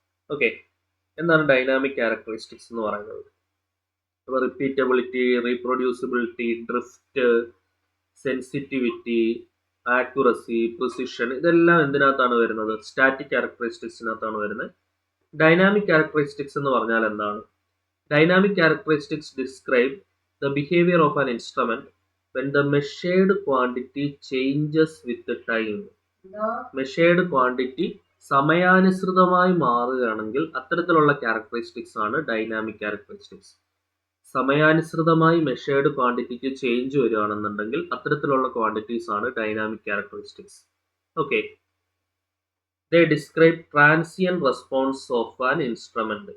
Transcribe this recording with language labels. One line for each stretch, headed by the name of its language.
Malayalam: Okay, എന്താണ് dynamic characteristics എന്ന് പറയുന്നത്? അപ്പോൾ repeatability, റീപ്രൊഡ്യൂസിബിലിറ്റി, drift, sensitivity, accuracy, precision, ഇതെല്ലാം എന്തിനകത്താണ് വരുന്നത്? സ്റ്റാറ്റിക് ക്യാരക്ടറിസ്റ്റിക്സിനകത്താണ് വരുന്നത്. ഡൈനാമിക് ക്യാരക്ടറിസ്റ്റിക്സ് എന്ന് പറഞ്ഞാൽ എന്താണ്?
English: Dynamic characteristics describe the behavior of an instrument when the measured quantity changes with the time.
Malayalam: Measured quantity സമയാനുസൃതമായി മാറുകയാണെങ്കിൽ അത്തരത്തിലുള്ള ക്യാരക്ടറിസ്റ്റിക്സ് ആണ് ഡൈനാമിക് ക്യാരക്ടറിസ്റ്റിക്സ്. സമയാനുസൃതമായി മെഷേർഡ് ക്വാണ്ടിറ്റിക്ക് ചേഞ്ച് വരികയാണെന്നുണ്ടെങ്കിൽ അത്തരത്തിലുള്ള ക്വാണ്ടിറ്റീസ് ആണ് dynamic characteristics.
English: Okay, they describe transient response of an instrument.